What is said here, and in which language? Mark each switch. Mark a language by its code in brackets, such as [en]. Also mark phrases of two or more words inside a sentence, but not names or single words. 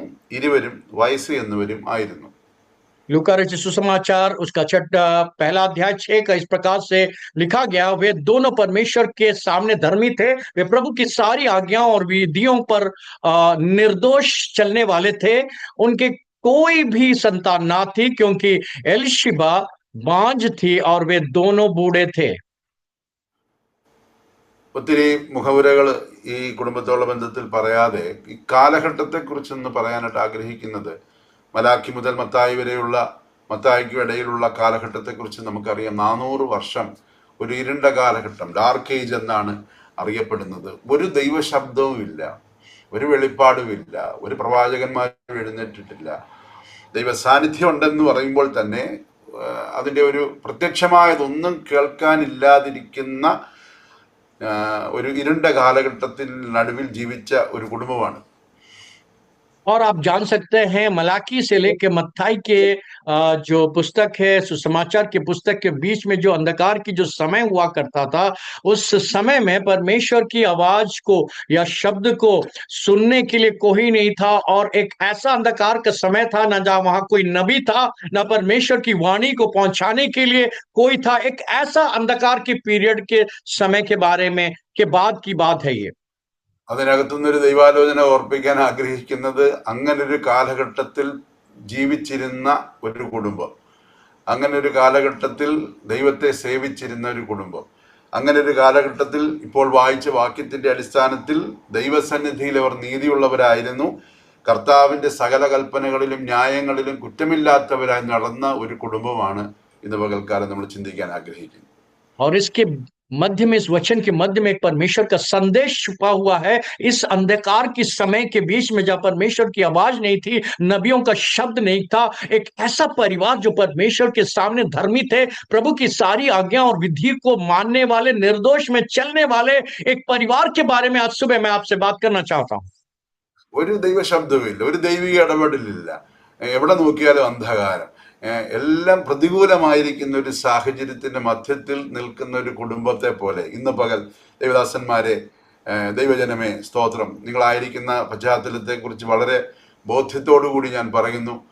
[ml] ഇരുവരും വയസ്സ് എന്നവരും ആയിരുന്നു. [hi] लूका रचित सुसमाचार उसका पहला अध्याय 6 का इस प्रकार से लिखा गया: वे दोनों परमेश्वर के सामने धर्मी थे, वे प्रभु की सारी आज्ञाओं और विधियों पर निर्दोष चलने वाले थे। उनके कोई भी संतान ना थी, क्योंकि एलिशिबा बांझ थी और वे दोनों बूढ़े थे। [ml] ഒത്തിരി മുഖവുരകൾ ഈ കുടുംബത്തോടുള്ള ബന്ധത്തിൽ പറയാതെ ഈ കാലഘട്ടത്തെക്കുറിച്ചൊന്ന് പറയാനായിട്ട് ആഗ്രഹിക്കുന്നത്, മലാക്കി മുതൽ മത്തായി വരെയുള്ള, മത്തായിക്കും ഇടയിലുള്ള കാലഘട്ടത്തെക്കുറിച്ച് നമുക്കറിയാം. 400 വർഷം ഒരു ഇരുണ്ട കാലഘട്ടം, [en] dark age [ml] എന്നാണ് അറിയപ്പെടുന്നത്. ഒരു ദൈവശബ്ദവും ഇല്ല, ഒരു വെളിപ്പാടുമില്ല, ഒരു പ്രവാചകന്മാരും എഴുന്നേറ്റിട്ടില്ല. ദൈവ സാന്നിധ്യം ഉണ്ടെന്ന് പറയുമ്പോൾ തന്നെ അതിൻ്റെ ഒരു പ്രത്യക്ഷമായതൊന്നും കേൾക്കാനില്ലാതിരിക്കുന്ന ഒരു ഇരുണ്ട കാലഘട്ടത്തിൽ നടുവിൽ ജീവിച്ച ഒരു കുടുംബമാണ്. [hi] और आप जान सकते हैं मलाकी से लेके मत्थाई के जो पुस्तक है सुसमाचार के पुस्तक के बीच में जो अंधकार की जो समय हुआ करता था, उस समय में परमेश्वर की आवाज को या शब्द को सुनने के लिए कोई नहीं था, और एक ऐसा अंधकार का समय था ना जहां वहां कोई नबी था, ना परमेश्वर की वाणी को पहुंचाने के लिए कोई था। एक ऐसा अंधकार के पीरियड के समय के बारे में के बाद की बात है ये। [ml] അതിനകത്തുനിന്നൊരു ദൈവാലോചന ഓർപ്പിക്കാൻ ആഗ്രഹിക്കുന്നത് അങ്ങനൊരു കാലഘട്ടത്തിൽ ജീവിച്ചിരുന്ന ഒരു കുടുംബം, അങ്ങനെ ഒരു കാലഘട്ടത്തിൽ ദൈവത്തെ സേവിച്ചിരുന്ന ഒരു കുടുംബം, അങ്ങനെ ഒരു കാലഘട്ടത്തിൽ ഇപ്പോൾ വായിച്ച വാക്യത്തിന്റെ അടിസ്ഥാനത്തിൽ ദൈവസന്നിധിയിൽ അവർ നീതിയുള്ളവരായിരുന്നു, കർത്താവിന്റെ സകല കൽപ്പനകളിലും ന്യായങ്ങളിലും കുറ്റമില്ലാത്തവരായി നടന്ന ഒരു കുടുംബമാണ് ഇന്ന് പകൽക്കാലം നമ്മൾ ചിന്തിക്കാൻ ആഗ്രഹിക്കുന്നത്. [hi] और इसके मध्य में, इस वचन के मध्य में एक परमेश्वर का संदेश छुपा हुआ है। इस अंधकार के समय के बीच में जब परमेश्वर की आवाज नहीं थी, नबियों का शब्द नहीं था, एक ऐसा परिवार जो परमेश्वर के सामने धर्मी थे, प्रभु की सारी आज्ञा और विधि को मानने वाले, निर्दोष में चलने वाले एक परिवार के बारे में आज सुबह मैं आपसे बात करना चाहता हूं। [ml] ഒരു ദൈവശബ്ദവുമില്ല, ഒരു ദൈവിക ഇടപെടലില്ല, എവിടെ നോക്കിയാലും അന്ധകാരം, എല്ലാം പ്രതികൂലമായിരിക്കുന്ന ഒരു സാഹചര്യത്തിന്റെ മധ്യത്തിൽ നിൽക്കുന്ന ഒരു കുടുംബത്തെ പോലെ ഇന്ന് പകൽ ദൈവദാസന്മാരെ, ദൈവജനമേ, സ്തോത്രം, നിങ്ങളായിരിക്കുന്ന പശ്ചാത്തലത്തെക്കുറിച്ച് വളരെ ബോധ്യത്തോടുകൂടി ഞാൻ പറയുന്നു.